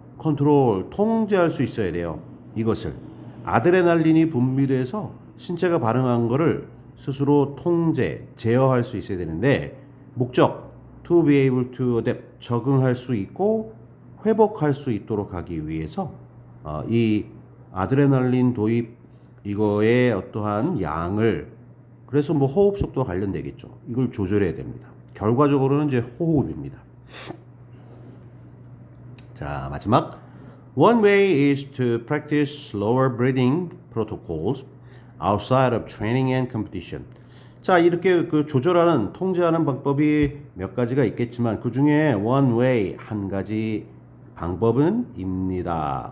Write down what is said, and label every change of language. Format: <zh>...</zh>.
<ko>컨트롤, 통제할 수 있어야 돼요. 이것을. 아드레날린이 분비돼서 신체가 반응한 거를 스스로 통제, 제어할 수 있어야 되는데 목적,</ko> <en>to be able to adapt,</en> <ko>적응할 수 있고 회복할 수 있도록 하기 위해서 이 아드레날린 도입 이거의 어떠한 양을 그래서 뭐 호흡 속도와 관련되겠죠. 이걸 조절해야 됩니다. 결과적으로는 이제 호흡입니다. 자, 마지막.</ko> <en>One way is to practice slower breathing protocols outside of training and competition.</en> <ko>자, 이렇게 그 조절하는, 통제하는 방법이 몇 가지가 있겠지만 그 중에</ko> <en>one way,</en> <ko>한 가지 방법은 입니다.</ko>